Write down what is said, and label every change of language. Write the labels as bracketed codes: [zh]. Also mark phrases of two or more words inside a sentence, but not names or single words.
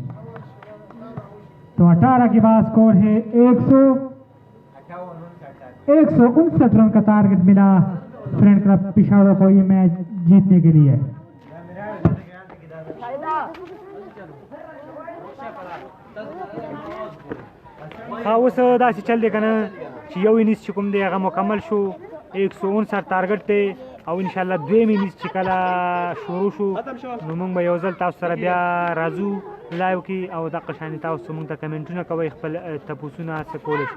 [ur] تو 18 کے بعد سکور ہے 159 رن کا ٹارگٹ ملا فرینڈ کلب پشاور کو یہ میچ جیتنے کے لیے. [ps] हाँ اوس داسې چل دی کنه چې یو انیس چې کوم دی هغه مکمل شو 159 ټارګټ دی او [ar] ان شاء الله [ps] دویم انیس چې کله شروع شو نو موږ به یو ځل تاسو سره بیا راځو لایو کې او دغه شانې تاسو موږ ته کمنټونه کوئ، خپل تپوسونه څه کولی شئ.